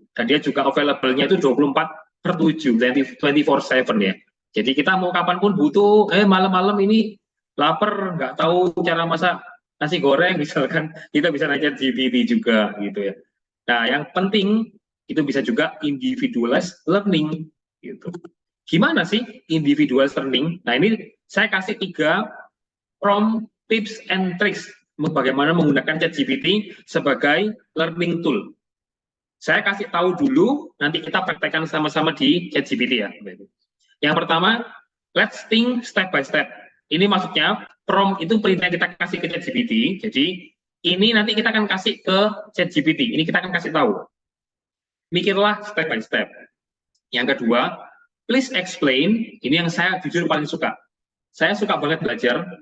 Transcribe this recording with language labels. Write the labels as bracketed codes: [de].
[id] Dan dia juga available-nya itu 24/7, 24/7 ya. Jadi kita mau kapanpun butuh, malam-malam ini lapar, nggak tahu cara masak nasi goreng misalkan, kita bisa nanya GPT juga gitu ya. Nah, yang penting itu bisa juga individualized learning gitu. Gimana sih individualized learning? Nah, ini saya kasih 3 prompt [en] tips and tricks [id] bagaimana menggunakan ChatGPT sebagai learning tool. Saya kasih tahu dulu, nanti kita praktekkan sama-sama di ChatGPT ya. Yang pertama, [en] let's think step by step. [id] Ini maksudnya prompt itu perintah yang kita kasih ke ChatGPT. Jadi ini nanti kita akan kasih ke ChatGPT. Ini kita akan kasih tahu. Mikirlah [en] step by step. [id] Yang kedua, [en] please explain. [id] Ini yang saya jujur paling suka. Saya suka banget belajar.